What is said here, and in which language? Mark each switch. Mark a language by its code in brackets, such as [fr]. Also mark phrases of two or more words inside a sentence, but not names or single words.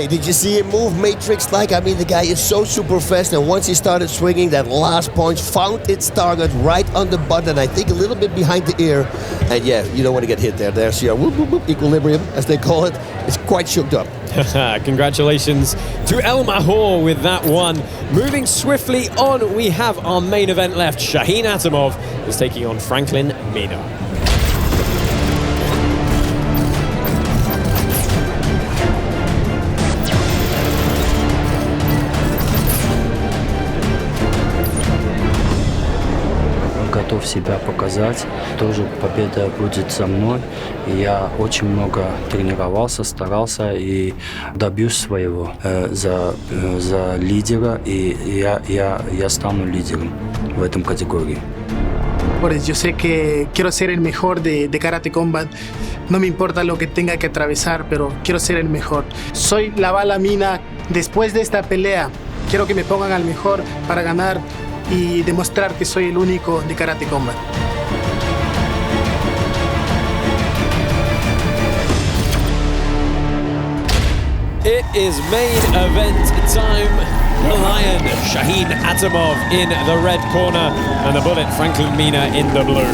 [en] Did you see him move Matrix-like? I mean, the guy is so super fast, and once he started swinging, that last punch found its target right on the button, I think a little bit behind the ear. And yeah, you don't want to get hit there. There's your whoop, whoop, whoop, equilibrium, as they call it. It's quite shook up. Congratulations to El Mahor with that one. Moving swiftly on, we have our main event left. Shanin Atamov is taking on Franklin Mina. [ru] Готов себя показать. Тоже победа будет за мной. Я очень много тренировался, старался и добьюсь своего за лидера. И я стану лидером в этом категории. [es] Yo sé que quiero ser el mejor de Karate Combat. No me importa lo que tenga que atravesar, pero quiero ser el mejor. Soy la bala Mina. Después de esta pelea, quiero que me pongan al mejor para ganar y demostrar que soy el único de Karate Combat. [en] It is main event time. The Lion, Shanin Atamov in the red corner, and the Bullet, Franklin Mina in the blue.